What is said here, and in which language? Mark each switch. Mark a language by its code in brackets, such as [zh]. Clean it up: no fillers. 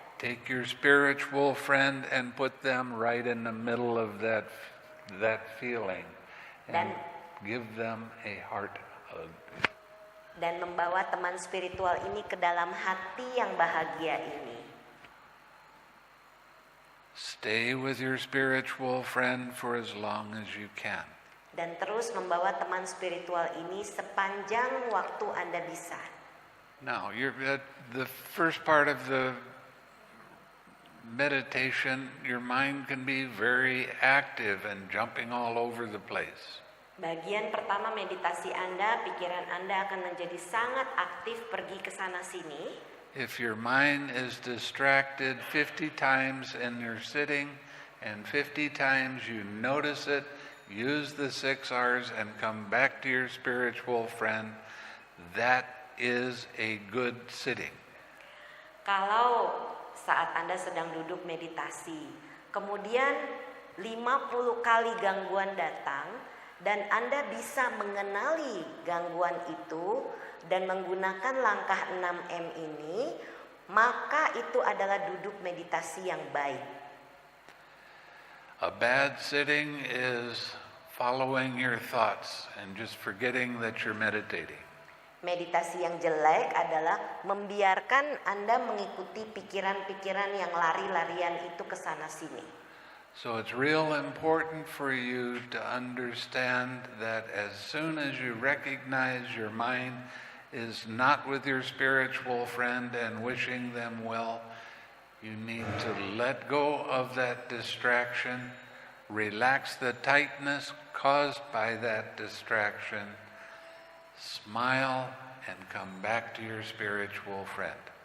[en] Take your spiritual friend and put them right in the middle of that feeling and give them a heart hug. [id] Dan membawa teman spiritual ini ke dalam hati yang bahagia ini. [en] Stay with your spiritual friend for as long as you can. [id] Dan terus membawa teman spiritual ini sepanjang waktu Anda bisa. [en] Now, the first part of the meditation, your mind can be very active and jumping all over the place. [id] Bagian pertama meditasi Anda, pikiran Anda akan menjadi sangat aktif pergi ke sana sini. [en] If your mind is distracted 50 times and you're sitting, and 50 times you notice it, use the 6 R's and come back to your spiritual friend, that is a good sitting. [id] Kalau saat Anda sedang duduk meditasi, kemudian 50 kali gangguan datang, dan Anda bisa mengenali gangguan itu dan menggunakan langkah 6M ini, maka itu adalah duduk meditasi yang baik. [en] A bad sitting is following your thoughts and just forgetting that you're meditating. [id] Meditasi yang jelek adalah membiarkan Anda mengikuti pikiran-pikiran yang lari-larian itu ke sana sini. [en] So it's real important for you to understand that as soon as you recognize your mind is not with your spiritual friend and wishing them well, you need to let go of that distraction, relax the tightness caused by that distraction, smile, and come back to your spiritual friend.